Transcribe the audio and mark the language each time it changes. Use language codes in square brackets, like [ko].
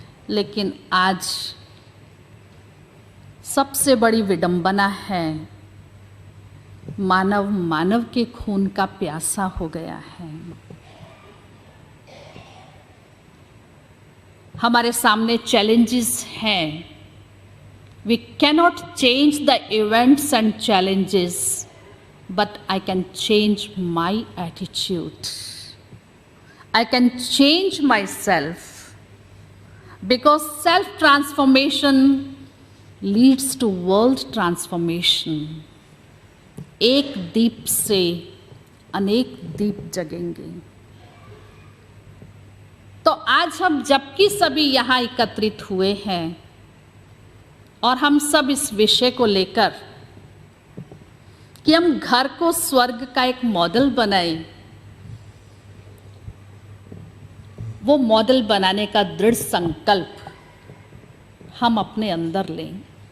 [hi] लेकिन आज सबसे बड़ी विडंबना है, मानव मानव के खून का प्यासा हो गया है। हमारे सामने चैलेंजेस हैं। [en] We cannot change the events and challenges, but I can change my attitude. I can change myself, because self-transformation leads to world transformation. [hi] एक दीप से अनेक दीप जगेंगे। तो आज हम जबकि सभी यहाँ एकत्रित हुए हैं और हम सब इस विषय को लेकर कि हम घर को स्वर्ग का एक मॉडल बनाएं, वो मॉडल बनाने का दृढ़ संकल्प हम अपने अंदर लें।